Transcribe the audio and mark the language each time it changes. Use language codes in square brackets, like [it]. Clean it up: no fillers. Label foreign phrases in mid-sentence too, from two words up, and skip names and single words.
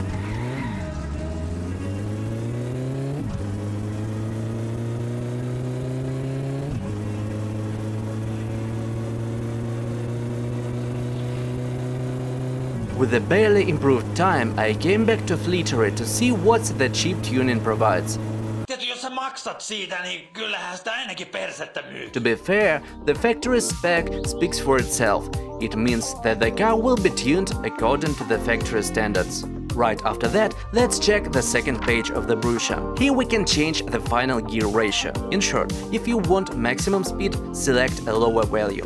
[en] With a barely improved time, I came back to Fleetari to see what the cheap tuning provides. [fi] jos sä maksat siitä, niin kyllähän sitä ainakin persettä myy. [en] To be fair, the factory spec speaks for itself. It means that the car will be tuned according to the factory standards. Right after that, let's check the second page of the brochure. Here we can change the final gear ratio. In short, if you want maximum speed, select a lower value.